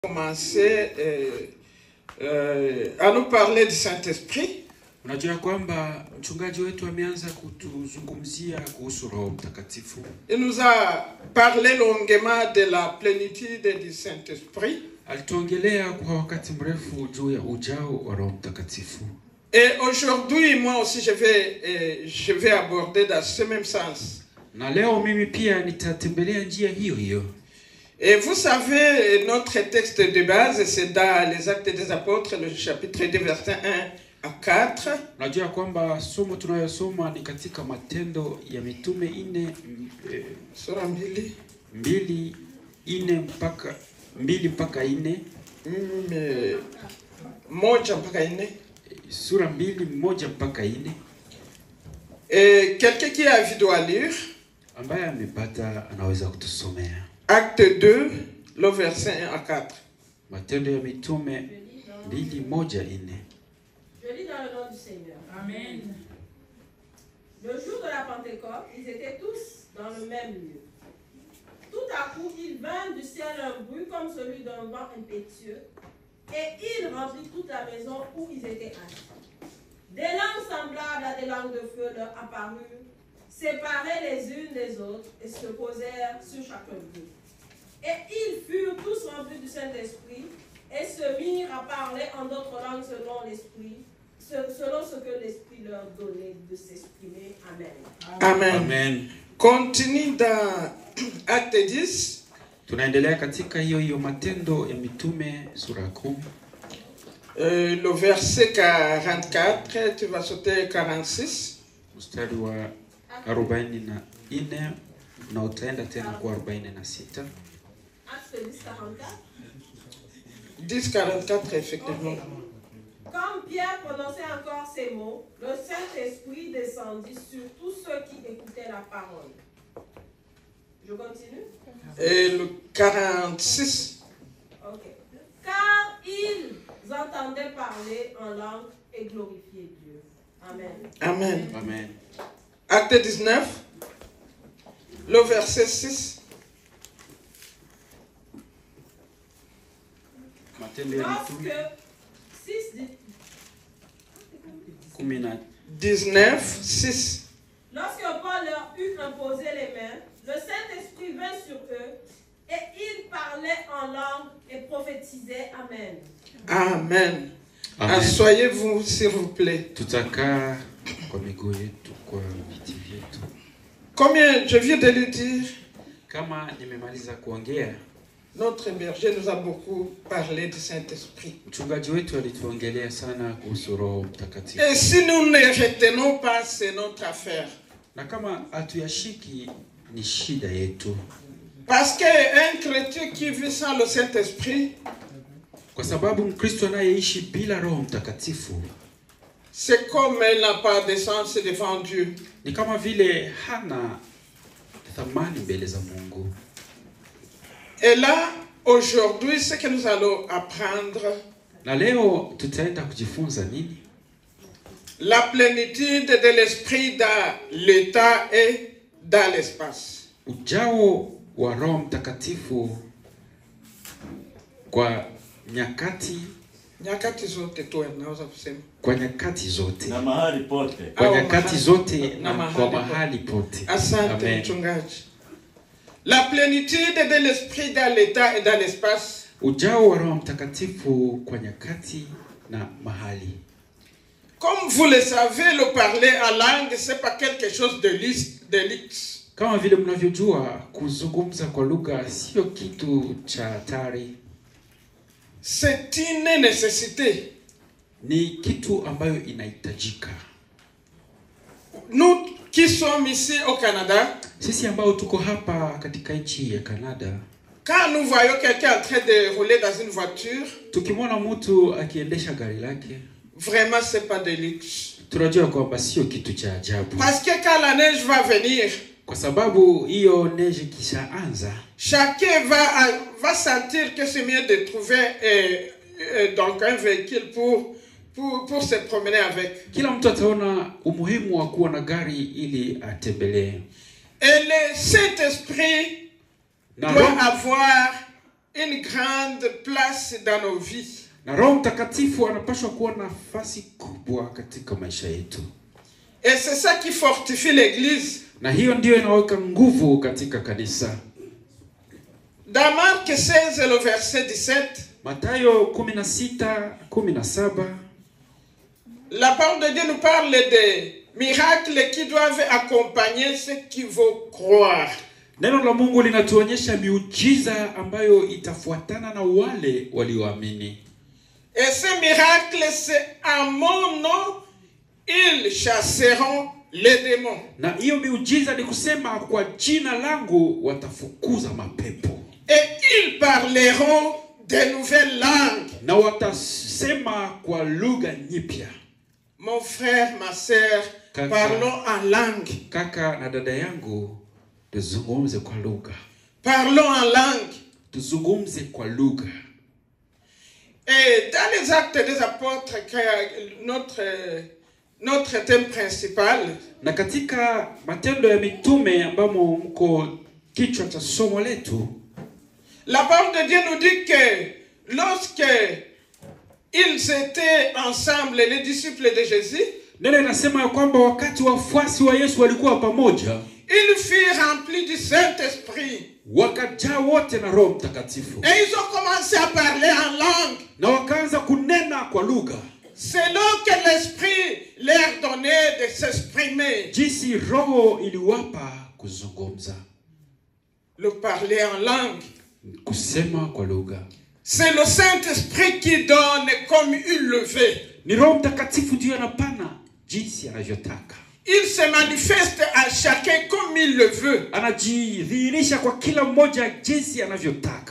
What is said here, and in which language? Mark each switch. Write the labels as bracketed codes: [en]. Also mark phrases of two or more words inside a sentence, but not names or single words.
[fr] Commencer à nous parler du Saint-Esprit. [sw] Unajua kwamba mchungaji wetu ameanza kutuzungumzia kuhusu Roho Mtakatifu. [fr] Il nous a parlé longuement de la plénitude du Saint-Esprit. [sw] Alituongelea kwa wakati mrefu juu ya ujao wa Roho Mtakatifu. [fr] Et aujourd'hui, moi aussi, je vais aborder dans ce même sens. [sw] Na leo mimi pia nitatembelea njia hiyo hiyo. [fr] Et vous savez, notre texte de base, c'est dans les Actes des Apôtres, le chapitre 2, verset 1 à 4. [sw] Unajua kwamba somo tunayosoma ni katika Matendo ya Mitume 4 sura 2 mpaka 4. Moja mpaka 4. Sura 2 1 mpaka 4. [fr] Et quelqu'un qui a envie de lire, [sw] ambaye amepata anaweza kutusomea. [fr] Acte 2, le verset 1 à 4. [sw] Matendo ya Mitume 2 1 4. [fr] Je lis dans le nom du Seigneur. Amen. Le jour de la Pentecôte, ils étaient tous dans le même lieu. Tout à coup, il vint du ciel un bruit comme celui d'un vent impétueux, et il remplit toute la maison où ils étaient assis. Des langues semblables à des langues de feu leur apparurent, séparées les unes des autres, et se posèrent sur chacun d'eux. Et ils furent tous remplis du Saint-Esprit, et se mirent à parler en d'autres langues selon ce que l'Esprit leur donnait de s'exprimer. Amen. Amen. Amen. Continue dans Acte 10. [sw] Tunaendelea katika hiyo Matendo ya Mitume sura 10. [fr] Le verset 44, tu vas sauter 46. [sw] Mstari wa 44 na utaenda tena kwa 46. [fr] Acte 10, 44, effectivement. Okay. Comme Pierre prononçait encore ces mots, le Saint-Esprit descendit sur tous ceux qui écoutaient la parole. Je continue? Et le 46. Ok. Car ils entendaient parler en langue et glorifier Dieu. Amen. Amen. Amen. Acte 19, le verset 6. [sw] Matendo ya Mitume 19, 6. [fr] Lorsque Paul leur eut imposé les mains, le Saint-Esprit vint sur eux et ils parlaient en langue et prophétisaient. Amen. Amen. Amen. Asseyez-vous, s'il vous plaît. [sw] Tutakaa kwa miguu yetu kwa viti vyetu. [fr] Combien je viens de le dire, [sw] Kama nimemaliza kuongea, [fr] notre berger nous a beaucoup parlé du Saint-Esprit. [sw] mchungaji wetu alituongelea sana kuhusu Roho Mtakatifu. [fr] Et si nous ne retenons pas, c'est notre affaire. [sw] Na kama hatuyashiki ni shida yetu. [fr] Parce qu'un chrétien qui vit sans le Saint-Esprit, [sw] Kwa sababu Mkristo anayeishi bila Roho Mtakatifu, [fr] c'est comme il n'a pas de sens devant Dieu. [sw] ni kama vile hana thamani mbele za Mungu. [fr] Et là, aujourd'hui, ce que nous allons apprendre, [sw] Na leo tutaenda kujifunza nini? [fr] la plénitude de l'Esprit dans l'état et dans l'espace. [sw] Ujao wa Roho Mtakatifu kwa nyakati zote tu naweza kusema. Kwa nyakati zote. Na mahali pote. Kwa nyakati zote na kwa mahali pote. Asante mchungaji. [fr] La plénitude de l'Esprit dans l'état et dans l'espace. [sw] Ujao wa Roho Mtakatifu kwa nyakati na mahali. [fr] Comme vous le savez, le parler en langue, c'est pas quelque chose de luxe. [sw] Kama vile mnavyojua, kuzungumza kwa lugha sio kitu cha hatari. [fr] C'est une nécessité. [sw] Ni kitu ambayo inahitajika. [fr] Nous qui sommes ici au Canada, [sw] sisi ambao tuko hapa katika nchi ya Canada, [fr] quand nous voyons quelqu'un en train de rouler dans une voiture, [sw] tukimwona mtu akiendesha gari lake, [fr] vraiment c'est pas de luxe. [sw] tunajua kwamba sio kitu cha ajabu. [fr] Parce que quand la neige va venir, [sw] kwa sababu hiyo neige kishaanza, [fr] chacun va sentir que c'est mieux de trouver donc un véhicule pour se promener avec. [sw] Kila mtu ataona umuhimu wa kuwa na gari ili atembelee. [fr] Et le Saint-Esprit doit avoir une grande place dans nos vies. [sw] Na Roho Mtakatifu anapaswa kuwa na nafasi kubwa katika maisha yetu. [fr] Et c'est ça qui fortifie l'église. [sw] Na hiyo ndio inaweka nguvu katika kanisa. [fr] Dans Marc 16 le verset 17, [sw] Mathayo 16:17, [fr] la parole de Dieu nous parle des miracles qui doivent accompagner ceux qui vont croire. [sw] Neno la Mungu linatuonyesha miujiza ambayo itafuatana na wale walioamini. [fr] Et ces miracles, c'est à mon nom, ils chasseront les démons. [sw] Na hiyo miujiza ni kusema kwa jina langu watafukuza mapepo. [fr] Et ils parleront de nouvelles langues. [sw] Na watasema kwa lugha nyipya. [fr] Mon frère, ma sœur, parlons en langue. [sw] Kaka na dada yangu, tuzungumze kwa lugha. [fr] Parlons en langue. [sw] Tuzungumze kwa lugha. [fr] Et dans les actes des apôtres, notre thème principal, [sw] na katika matendo ya mitume ambamo mko kichwa cha somo letu, [fr] la parole de Dieu nous dit que lorsque ils étaient ensemble, les disciples de Jésus, [sw] neno inasema ya kwamba wakati wafuasi wa Yesu walikuwa pamoja, [fr] ils furent remplis du Saint-Esprit. [sw] Wakajaa wote na Roho Mtakatifu. [fr] Et ils ont commencé à parler en langue. [sw] Na wakaanza kunena kwa lugha. [fr] Selon que l'Esprit leur donnait de s'exprimer. [sw] Jinsi Roho iliwapa kuzungumza. [fr] Le parler en langue. [sw] Kusema kwa lugha. [fr] C'est le Saint-Esprit qui donne comme il le veut. [sw] Ni Roho Mtakatifu ndiye anapana jinsi anavyotaka. [fr] Il se manifeste à chacun comme il le veut. [sw] Anajidhihirisha kwa kila mmoja jinsi anavyotaka.